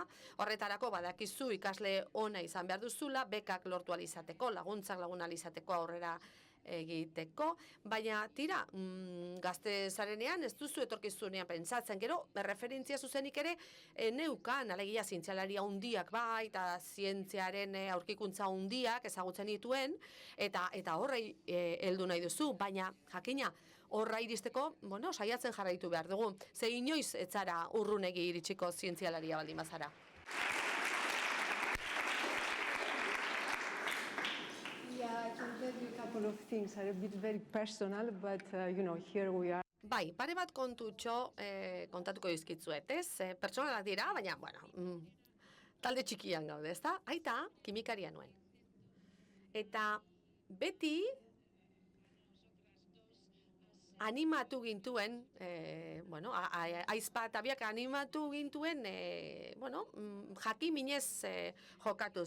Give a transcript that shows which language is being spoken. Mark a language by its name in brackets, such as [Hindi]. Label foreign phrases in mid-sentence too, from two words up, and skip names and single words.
[Basque] Horretarako badakizu ikasle ona izan behar duzula, bekak lortu alizateko, laguntzak lagun alizateko aurrera egiteko, baina tira, gazte zarenean ez duzu etorkizunean pentsatzen, gero, referentzia zuzenik ere, neukan, alegia zientzialaria hundiak eta zientziaren aurkikuntza hundiak ezagutzen dituen, eta horrei heldu nahi duzu, baina jakina, horra iristeko, saiatzen jarraitu behar dugu. Ze inoiz ez zara urrunegi iritsiko zientzialaria baldin bazara. [English] Yeah, I can tell you a couple of things, are a bit very personal, but here we are. [Basque] Bai, pare bat kontutxo kontatuko dizkitzuet, ez? Pertsonalak dira, baina, talde txikian gaude, ezta? Aita, kimikaria nuen. Eta beti animatu gintuen, aizpa eta biak animatu gintuen, jakiminez jokatuz.